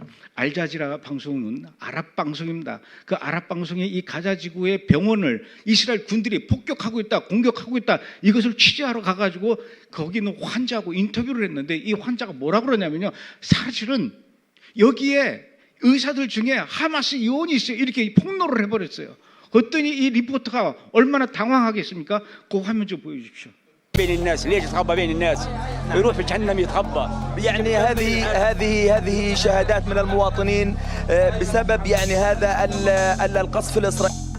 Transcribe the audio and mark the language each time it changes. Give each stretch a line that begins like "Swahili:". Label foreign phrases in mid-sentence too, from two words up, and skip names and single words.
Korean: 알자지라 방송은 아랍 방송입니다. 그 아랍 방송의 이 가자지구의 병원을 이스라엘 군들이 폭격하고 있다, 공격하고 있다, 이것을 취재하러 가가지고 거기는 환자하고 인터뷰를 했는데 이 환자가 뭐라고 그러냐면요, 사실은 여기에 의사들 중에 하마스 요원이 있어요. 이렇게 폭로를 해버렸어요. 그랬더니 이 리포터가 얼마나 당황하겠습니까? 그 화면 좀 보여주십시오.
Arabic: بين الناس ليش يتخبى بين الناس يروح في جهنم يتخبى يعني هذه شهادات من المواطنين بسبب يعني هذا القصف الإسرائيلي